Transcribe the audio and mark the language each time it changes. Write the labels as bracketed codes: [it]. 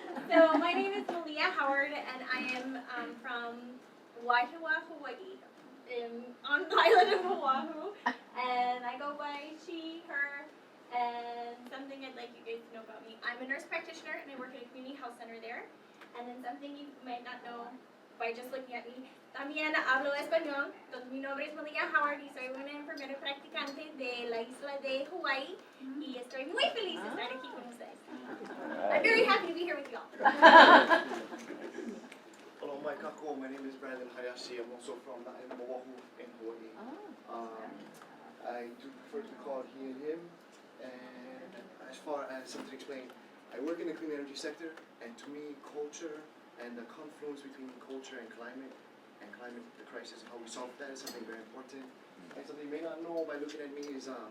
[en] So my name is Malia Howard, and I am from Waihua, Hawaii, on the island of Oahu. And I go by she, her, and something I'd like you guys to know about me. I'm a nurse practitioner, and I work at a community health center there. And then something you might not know by just looking at me. [es] También hablo español. Mi nombre es Malia Howard y soy una enfermera practicante de la isla de Hawaii. Y estoy muy feliz de estar aquí con ustedes. [en] I'm very happy to be here with y'all. Hello, my kako. My name is Brandon Hayashi. I'm also from the island of Oahu in Hawaii. I do prefer to be called he and him. And as far as something to explain, I work in the clean energy sector, and to me, culture and the confluence between culture and climate, the crisis, and how we solve that is something very important. And something you may not know by looking at me is